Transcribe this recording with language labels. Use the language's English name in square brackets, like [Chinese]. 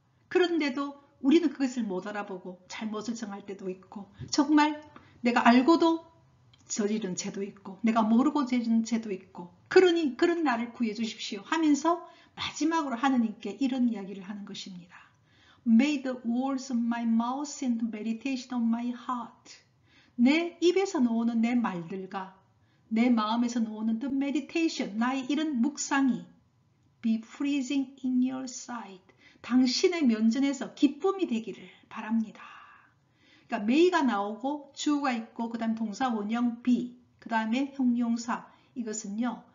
[Korean] 그런데도 우리는 그것을 못 알아보고 잘못을 정할 때도 있고, 정말 내가 알고도 저지른 죄도 있고, 내가 모르고 저지른 죄도 있고, 그러니 그런 나를 구해 주십시오 하면서 마지막으로 하느님께 이런 이야기를 하는 것입니다. [English] May the words of my mouth and the meditation of my heart. [Korean] 내 입에서 나오는 내 말들과 내 마음에서 나오는 [English] the meditation, [Korean] 나의 이런 묵상이 [English] be pleasing in your sight. [Korean] 당신의 면전에서 기쁨이 되기를 바랍니다. 그러니까 may가 나오고 주가 있고 그 다음에 동사 원형 be, 그 다음에 형용사, 이것은요.